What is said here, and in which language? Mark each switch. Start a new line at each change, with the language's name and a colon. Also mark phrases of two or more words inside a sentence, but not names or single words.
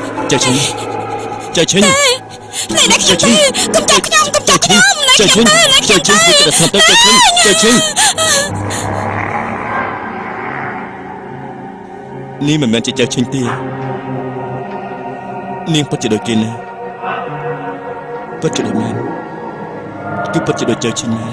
Khmer: ចៅឈិនចៅឈិន
Vietnamese: này này kia cầm chặt nhau này
Khmer: ចៅឈិនចៅឈិនធ្វើចិត្តស្ងប់ទៅចៅឈិននេះមិនមែនជាចៅឈិនទេនាងពិតជាដូចគេណាពិតជាដូចមែនគឺពិតជាដូចចៅឈិនណា